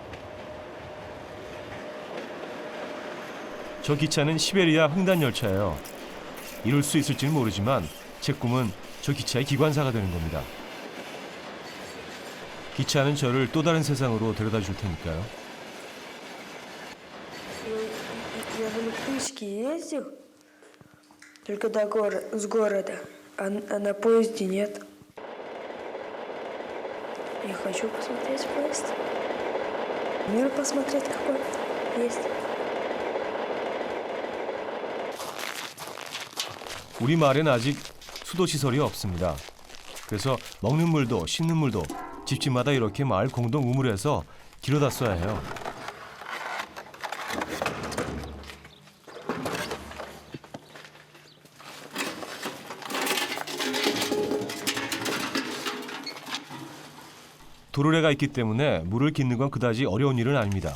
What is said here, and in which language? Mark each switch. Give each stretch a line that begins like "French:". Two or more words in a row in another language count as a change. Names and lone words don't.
Korean: 저 기차는 시베리아 횡단 열차예요. 이룰 수 있을지는 모르지만 제 꿈은 저 기차의 기관사가 되는 겁니다. 기차는 저를 또 다른 세상으로 데려다 줄 테니까요.
Russian: Я в электричке ездил, только с города, а на поезде нет. Я хочу посмотреть поезд. Мир посмотреть какой есть.
Korean: 우리 마을엔 아직 수도 시설이 없습니다. 그래서 먹는 물도 씻는 물도 집집마다 이렇게 마을 공동 우물에서 길어다 써야 해요. 도르래가 있기 때문에 물을 깃는 건 그다지 어려운 일은 아닙니다.